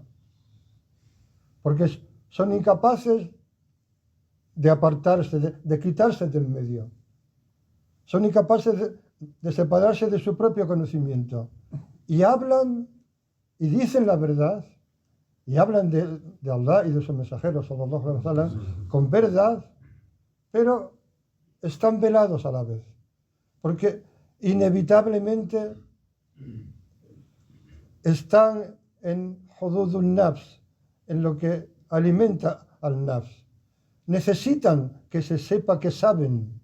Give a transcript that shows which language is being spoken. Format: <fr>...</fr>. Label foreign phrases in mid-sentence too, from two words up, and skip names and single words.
<es>Porque son incapaces de apartarse, de quitarse del medio. Son incapaces de separarse de su propio conocimiento. Y hablan y dicen la verdad, y hablan de Allah y de su mensajero,</es> <ar>صلى الله عليه وسلم,</ar> <es>con verdad, pero están velados a la vez. Porque inevitablemente están en</es> <ar>حدود النفس,</ar> <es>en lo que alimenta al nafs. Necesitan que se sepa que saben.</es>